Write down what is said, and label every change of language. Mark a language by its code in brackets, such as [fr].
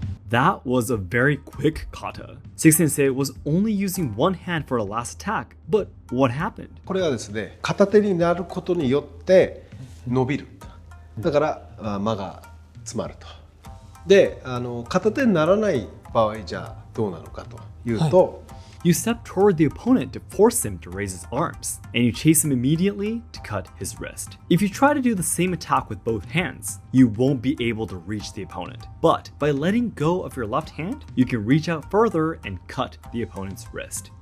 [en] That was a very quick kata. Seki Sensei was only using one hand for the last attack, but what happened? [ja] これはですね、片手になることによって伸びる。だから間が詰まると。で、片手にならない場合じゃどうなのかというと、 [en] You step toward the opponent to force him to raise his arms, and you chase him immediately to cut his wrist. If you try to do the same attack with both hands, you won't be able to reach the opponent. But by letting go of your left hand, you can reach out further and cut the opponent's wrist.